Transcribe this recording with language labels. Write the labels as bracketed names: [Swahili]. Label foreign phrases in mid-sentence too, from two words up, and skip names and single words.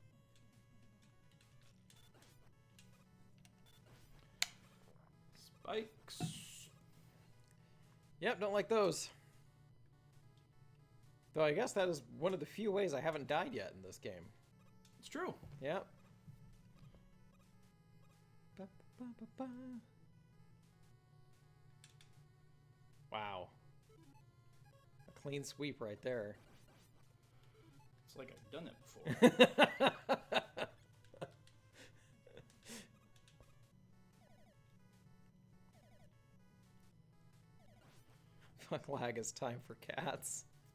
[English] Spikes. Yep, don't like those. Though I guess that is one of the few ways I haven't died yet in this game. It's true. Yep. Ba-ba-ba-ba-ba. Wow. A clean sweep right there. It's like I've done it before. Fuck lag, it's time for cats.